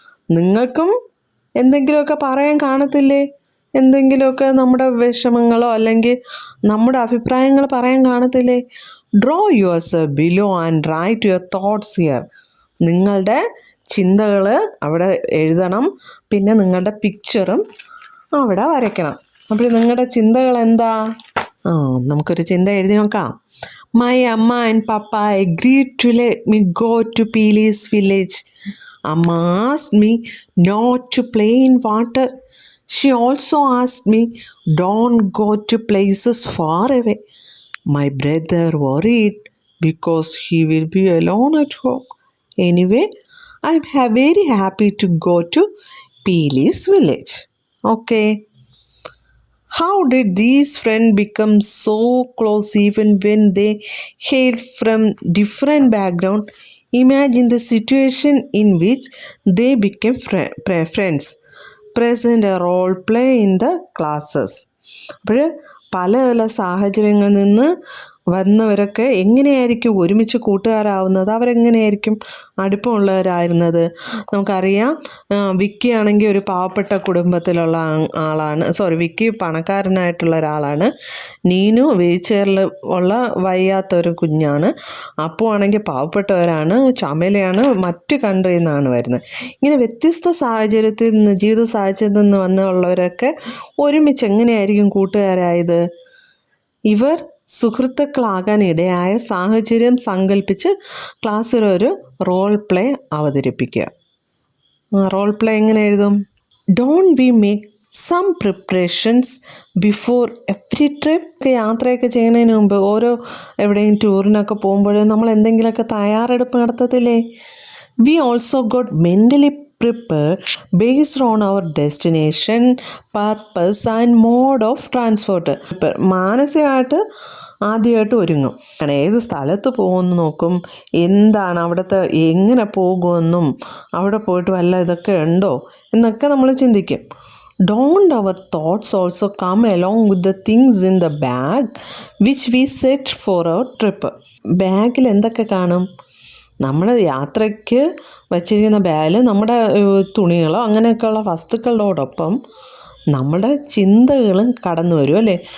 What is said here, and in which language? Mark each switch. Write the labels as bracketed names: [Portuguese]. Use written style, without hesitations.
[Malayalam] നിങ്ങൾക്കും എന്തെങ്കിലുമൊക്കെ പറയാൻ കാണത്തില്ലേ? എന്തെങ്കിലുമൊക്കെ നമ്മുടെ വിഷമങ്ങളോ അല്ലെങ്കിൽ നമ്മുടെ അഭിപ്രായങ്ങൾ പറയാൻ കാണത്തില്ലേ? [English] Draw yourself below and write your thoughts here. [Malayalam] നിങ്ങളുടെ ചിന്തകൾ അവിടെ എഴുതണം. പിന്നെ നിങ്ങളുടെ പിക്ചറും അവിടെ വരയ്ക്കണം. അപ്പോൾ നിങ്ങളുടെ ചിന്തകൾ എന്താ? നമുക്കൊരു ചിന്ത എഴുതി നോക്കാം. [English] My Amma and Papa agreed to let me go to Peely's village. Amma asked me not to play in water. She also asked me, don't go to places far away. My brother worried because he will be alone at home. Anyway, I'm very happy to go to Peely's village. Okay. How did these friends become so close even when they hail from different background? Imagine the situation in which they became friends. Present a role play in the classes. [Malayalam] അപ്പോൾ പല പല സാഹചര്യങ്ങളിൽ നിന്ന് വന്നവരൊക്കെ എങ്ങനെയായിരിക്കും ഒരുമിച്ച് കൂട്ടുകാരാവുന്നത്, അവരെങ്ങനെയായിരിക്കും അടുപ്പമുള്ളവരായിരുന്നത്? നമുക്കറിയാം, വിക്കി ആണെങ്കിൽ ഒരു പാവപ്പെട്ട കുടുംബത്തിലുള്ള ആളാണ്. വിക്കി പണക്കാരനായിട്ടുള്ള ഒരാളാണ്. നീനു വീൽചെയറിൽ ഉള്ള വയ്യാത്തൊരു കുഞ്ഞാണ്. അപ്പു ആണെങ്കിൽ പാവപ്പെട്ടവരാണ്. ചമേലയാണ് മറ്റ് കൺട്രിയിൽ നിന്നാണ് വരുന്നത്. ഇങ്ങനെ വ്യത്യസ്ത സാഹചര്യത്തിൽ നിന്ന്, ജീവിത സാഹചര്യത്തിൽ നിന്ന് വന്നുള്ളവരൊക്കെ ഒരുമിച്ച് എങ്ങനെയായിരിക്കും കൂട്ടുകാരായത്? ഇവർ സുഹൃത്തുക്കളാകാൻ ഇടയായ സാഹചര്യം സങ്കല്പിച്ച് ക്ലാസ്സിലൊരു റോൾ പ്ലേ അവതരിപ്പിക്കുക. റോൾ പ്ലേ എങ്ങനെ എഴുതും? [English] Don't we make some preparations before every trip? [Malayalam] യാത്രയൊക്കെ ചെയ്യുന്നതിന് മുമ്പ്, എവിടെയും ടൂറിനൊക്കെ പോകുമ്പോൾ നമ്മൾ എന്തെങ്കിലുമൊക്കെ തയ്യാറെടുപ്പ് നടത്തത്തില്ലേ? [English] We also got mentally prepared based on our destination, purpose and mode of transport. [Malayalam] മാനസികമായിട്ട് ആദ്യമായിട്ട് ഒരുങ്ങും. ഏത് സ്ഥലത്ത് പോകുമെന്ന് നോക്കും, എന്താണ് അവിടുത്തെ, എങ്ങനെ പോകുമെന്നും, അവിടെ പോയിട്ട് വല്ല ഇതൊക്കെ ഉണ്ടോ എന്നൊക്കെ നമ്മൾ ചിന്തിക്കും. [English] Don't our thoughts also come along with the things in the bag which we set for our trip? [Malayalam] ബാഗിൽ എന്തൊക്കെ കാണും? നമ്മൾ യാത്രയ്ക്ക് വച്ചിരിക്കുന്ന ബാഗിൽ നമ്മുടെ തുണികളോ അങ്ങനെയൊക്കെയുള്ള വസ്തുക്കളോടൊപ്പം നമ്മുടെ ചിന്തകളും കടന്നു വരും അല്ലേ?